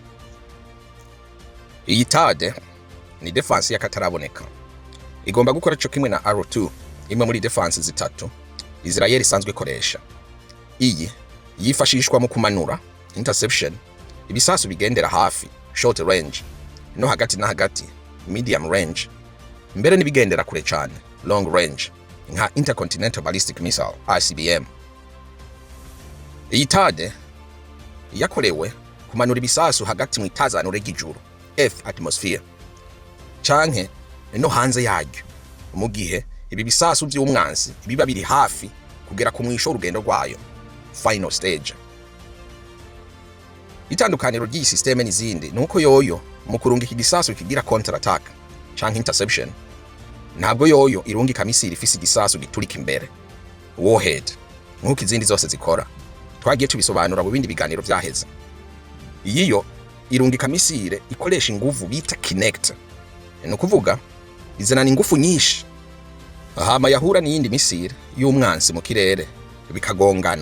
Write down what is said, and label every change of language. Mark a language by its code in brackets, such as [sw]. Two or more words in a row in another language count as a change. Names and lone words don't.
[rn] Iyi TAAD ni defense y'akataraboneka, igomba gukora cyo kimwe na R2, imwe muri defense zitatu Israel isanzwe ikoresha. Iyi yifashishwa mu kumanura interception, ibisasu bigendera hafi [en] short range, [rn] no hagati na hagati [en] medium range, [rn] mbere n'ibigendera kure cyane [en] long range [rn] nka [en] intercontinental ballistic missile ICBM. [rn] Iyi TAAD yakorewe kumanura ibisasu hagati mu itazanure ry'ijuru [en] Earth atmosphere [rn] canke no hanze yaryo, mu gihe ibi bisasu by'umwansi biba biri hafi kugera ku mwisho urugendo rwayo [en] final stage. [rn] Itandukaniro ry'iyi systeme n'izindi nuko yoyo mu kurungika igisasu kigira [en] counter attack [rn] canke interception, ntabwo yoyo irungika misiri ifise igisasu giturika imbere warhead nkuko izindi zose zikora. Twagiye tubisobanura mu bindi biganiro vyaheze. Iyiyo irungika misire ikoresha inguvu bita kinect, no kuvuga izana ingufu nyinshi hama yahura n'iyindi misire y'umwansi mu kirere bikagongana.